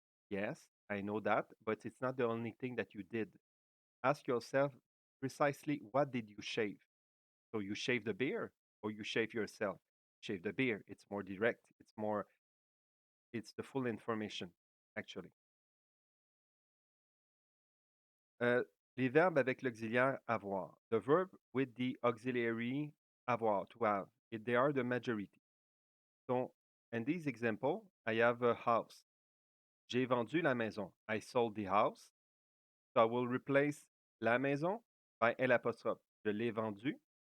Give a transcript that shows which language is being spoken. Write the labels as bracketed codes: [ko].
[en] Yes, I know that, but it's not the only thing that you did. Ask yourself precisely what did you shave? So you shave the beard or you shave yourself? Shave the beard. It's more direct. It's the full information, actually. [fr] Uh, les verbes avec l'auxiliaire avoir. [en] The verb with the auxiliary avoir, to have. They are the majority. So, in this example, I have a house. [fr] J'ai vendu la maison. [en] I sold the house. So I will replace la maison by L'. [fr] Je l'ai vendu.